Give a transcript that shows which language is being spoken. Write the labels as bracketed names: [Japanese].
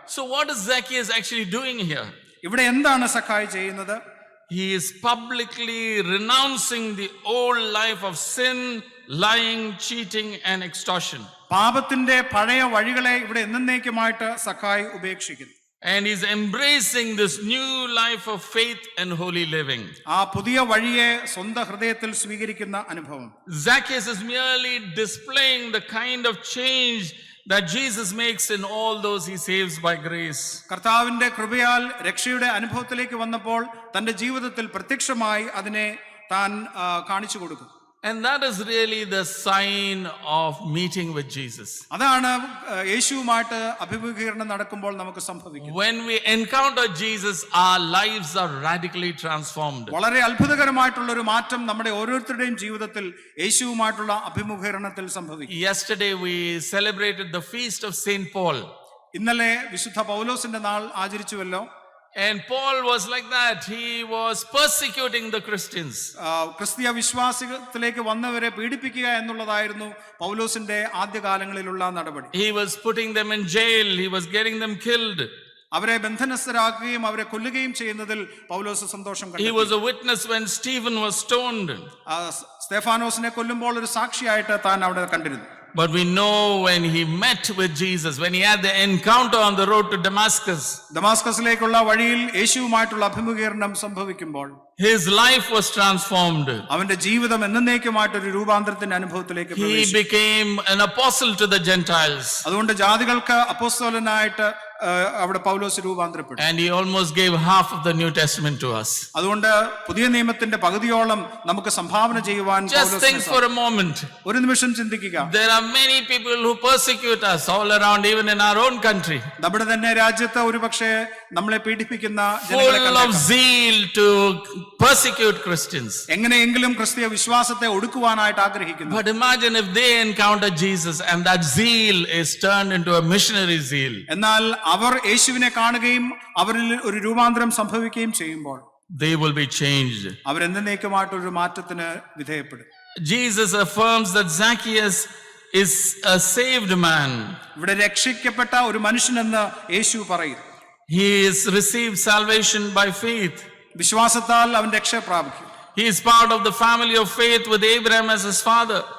[English] So what is Zacchaeus actually doing here? [Malayalam] ഇവിടെ എന്താണ് സക്കായി ചെയ്യുന്നത്? [English] He is publicly renouncing the old life of sin, lying, cheating and extortion. [Malayalam] പാപത്തിന്റെ പഴയ വഴികളെ ഇവിടെ എന്നേക്കുമായിട്ട് സക്കായി ഉപേക്ഷിക്കുന്നു. [English] And he's embracing this new life of faith and holy living. [Malayalam] ആ പുതിയ വഴിയെ സ്വന്തം ഹൃദയത്തിൽ സ്വീകരിക്കുന്ന അനുഭവം. [English] Zacchaeus is merely displaying the kind of change that Jesus makes in all those he saves by grace. [Malayalam] കർത്താവിന്റെ കൃപയാൽ രക്ഷയുടെ അനുഭവത്തിലേക്ക് വന്നപ്പോൾ തന്റെ ജീവിതത്തിൽ പ്രത്യക്ഷമായി അതിനെ താൻ കാണിച്ചു കൊടുക്കും. [English] And that is really the sign of meeting with Jesus. [Malayalam] അതാണ് യേശുവുമായിട്ട് അഭിമുഖീകരണം നടക്കുമ്പോൾ നമുക്ക് സംഭവിക്കുന്നത്. [English] When we encounter Jesus, our lives are radically transformed. [Malayalam] വളരെ അത്ഭുതകരമായിട്ടുള്ള ഒരു മാറ്റം നമ്മുടെ ഓരോരുത്തരുടെയും ജീവിതത്തിൽ യേശുവുമായിട്ടുള്ള അഭിമുഖീകരണത്തിൽ സംഭവിക്കും. [English] Yesterday we celebrated the feast of Saint Paul. [Malayalam] ഇന്നലെ വിശുദ്ധ പൗലോസിന്റെ നാൾ ആചരിച്ചുവല്ലോ. [English] And Paul was like that. He was persecuting the Christians. [Malayalam] ക്രിസ്തീയ വിശ്വാസത്തിലേക്ക് വന്നവരെ പീഡിപ്പിക്കുക എന്നുള്ളതായിരുന്നു പൗലോസിന്റെ ആദ്യകാലങ്ങളിലുള്ള നടപടി. [English] He was putting them in jail. He was getting them killed. [Malayalam] അവരെ ബന്ധനസ്ഥരാക്കുകയും അവരെ കൊല്ലുകയും ചെയ്യുന്നതിൽ പൗലോസ് സന്തോഷം [English] He [Malayalam] കണ്ടെത്തി. [English] was a witness when Stephen was stoned. [Malayalam] സ്തെഫാനോസിനെ കൊല്ലുമ്പോൾ ഒരു സാക്ഷിയായിട്ട് താൻ അവിടെ കണ്ടിരുന്നു. [English] But we know when he met with Jesus, when he had the encounter on the road to Damascus, [Malayalam] ദമാസ്കസിലേക്കുള്ള വഴിയിൽ യേശുവുമായിട്ടുള്ള അഭിമുഖീകരണം സംഭവിക്കുമ്പോൾ [English] his life was transformed. [Malayalam] അവന്റെ ജീവിതം എന്നേക്കുമായിട്ടൊരു രൂപാന്തരത്തിന്റെ അനുഭവത്തിലേക്ക് [English] He [Malayalam] പ്രവേശിച്ചു. [English] became an apostle to the Gentiles. [Malayalam] അതുകൊണ്ട് ജാതികൾക്ക് അപ്പോസ്തലനായിട്ട് അവിടെ പൗലോസ് രൂപാന്തരപ്പെട്ടു. [English] And he almost gave half of the New Testament to us. [Malayalam] അതുകൊണ്ട് പുതിയ നിയമത്തിന്റെ പകുതിയോളം നമുക്ക് സംഭാവന ചെയ്യുവാൻ [English] Just think for a moment. [Malayalam] ഒരു നിമിഷം ചിന്തിക്കുക. [English] There are many people who persecute us all around, even in our own country. [Malayalam] നമ്മുടെ തന്നെ രാജ്യത്ത് ഒരുപക്ഷെ നമ്മളെ പീഡിപ്പിക്കുന്ന [English] Full of zeal to persecute Christians. [Malayalam] എങ്ങനെയെങ്കിലും ക്രിസ്തീയ വിശ്വാസത്തെ ഒടുക്കുവാനായിട്ട് ആഗ്രഹിക്കുന്നു. [English] But imagine if they encounter Jesus and that zeal is turned into a missionary zeal. [Malayalam] എന്നാൽ അവർ യേശുവിനെ കാണുകയും അവരിൽ ഒരു രൂപാന്തരം സംഭവിക്കുകയും ചെയ്യുമ്പോൾ [English] They will be changed. [Malayalam] അവരെന്നേക്കുമായിട്ടൊരു മാറ്റത്തിന് വിധേയപ്പെടും. [English] Jesus affirms that Zacchaeus is a saved man. [Malayalam] ഇവിടെ രക്ഷിക്കപ്പെട്ട ഒരു മനുഷ്യനെന്ന് യേശു പറയും. [English] He has received salvation by faith. [Malayalam] വിശ്വാസത്താൽ അവൻ രക്ഷ പ്രാപിക്കും. [English] He is part of the family of faith with Abraham as his father.